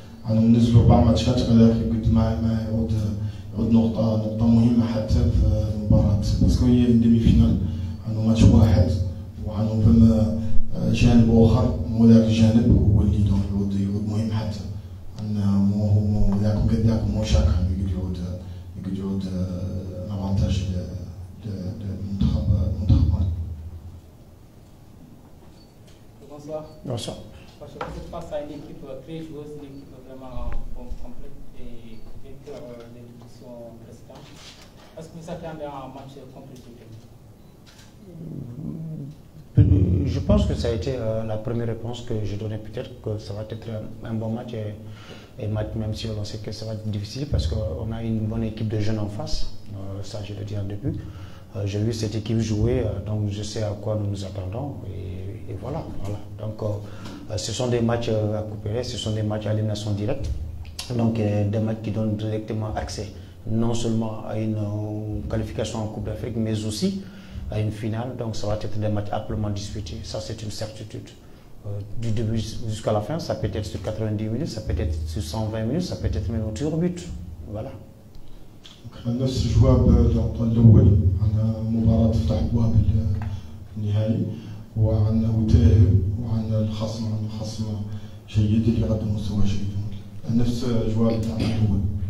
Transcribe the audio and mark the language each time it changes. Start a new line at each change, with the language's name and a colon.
Arabic: ننزلوا 4 ماتشات ولكن قد ما يعود نقطة مهمة حتى في المباراة باسكو هي الديمي فينال عنده ماتش واحد وعنده فما جانب آخر وذاك الجانب هو اللي يعود مهم حتى أنه ذاك قداك مو شاك يقعد يعود أفانتاج للمنتخب مالي.
French: Bonsoir. Bonsoir. Parce que vous face à une équipe très joueuse, une équipe vraiment complète et vainqueur de l'édition précédente. Est-ce que vous attendez un match compliqué? Je pense que ça a été la première réponse que je donnais. Peut-être que ça va être un bon match et match, même si on sait que ça va être difficile parce qu'on a une bonne équipe de jeunes en face. Ça, je le dis en début. J'ai vu cette équipe jouer, donc je sais à quoi nous nous attendons. Et voilà. Donc, ce sont des matchs à couper, ce sont des matchs à élimination directe. Donc, des matchs qui donnent directement accès non seulement à une qualification en Coupe d'Afrique, mais aussi à une finale. Donc, ça va être des matchs amplement disputés. Ça, c'est une certitude. Du début jusqu'à la fin, ça peut être sur 90 minutes, ça peut être sur 120 minutes, ça peut être même au tir au but. Voilà.
Arabic: نفس الجواب الأول عن مباراة تفتح أبواب النهائي وعن وتاهب وعن الخصم جيد اللي قدم مستوى جيد نفس الجواب تاع الأول.